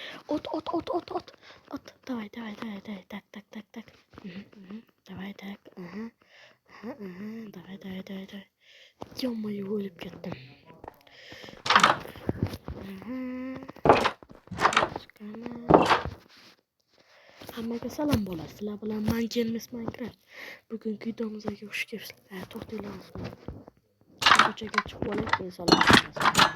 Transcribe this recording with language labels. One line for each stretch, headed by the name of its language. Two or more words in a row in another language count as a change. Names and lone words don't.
Russian: От. Давай. Так. Давай, так. Давай. Ё-моё,
Uzbek: o'lib ketdim. Hammaga salom bo'ladi. Sizlar bilan men James Minecraft. Bugungi videomizga xush kelibsizlar. To'xtanglar. Ko'chaga chiqib olib, men salom beraman.